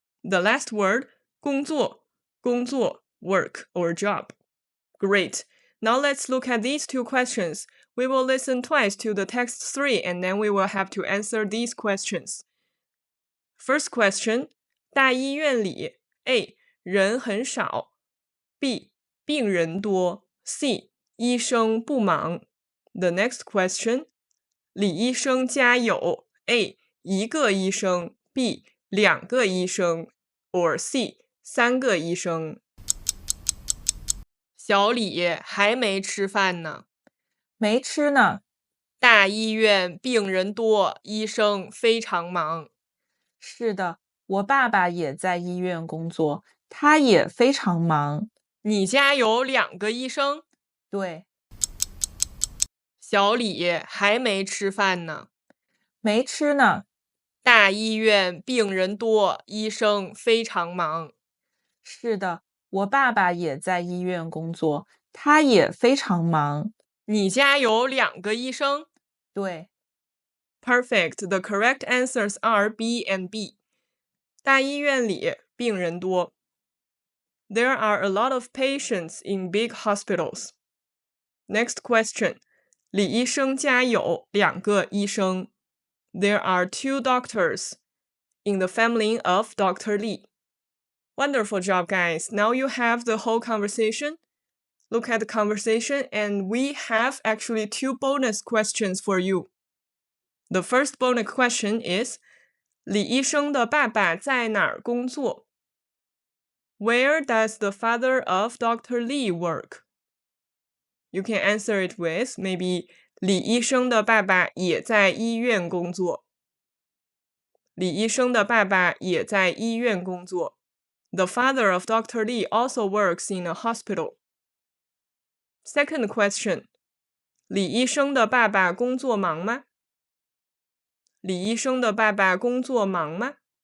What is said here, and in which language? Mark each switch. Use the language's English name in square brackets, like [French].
[English] The last word, 工作, work or job. Great. Now let's look at these two questions. We will listen twice to the text 3 and then we will have to answer these questions. First question, [Chinese] 大医院里 A. 人很少 B. 病人多 C. 医生不忙 [English] The next question, [Chinese] 李医生家有 A. 一个医生 B. 2个医生 or C. 3个医生小李还没吃饭呢。没吃呢。大医院病人多，医生非常忙。是的，我爸爸也在医院工作，他也非常忙。你家有2个医生？对。小李还没吃饭呢。没吃呢。大医院病人多，医生非常忙。是的，我爸爸也在医院工作，他也非常忙。你家有2个医生？对。 [English] Perfect. The correct answers are B and B. [Chinese] 大医院里病人多。 [English] There are a lot of patients in big hospitals. Next question. [Chinese] 李医生家有2个医生。 [English] There are 2 doctors in the family of Dr. Li. Wonderful job, guys. Now you have the whole conversation. Look at the conversation, and we have actually 2 bonus questions for you. The first bonus question is, [Chinese] 李医生的爸爸在哪儿工作? [English] Where does the father of Dr. Li work? You can answer it with maybe [Chinese] 李医生的爸爸也在医院工作。李医生的爸爸也在医院工作。 [English] The father of Dr. Li also works in a hospital. Second question. [Chinese] 李医生的爸爸工作忙吗？李医生的爸爸工作忙吗？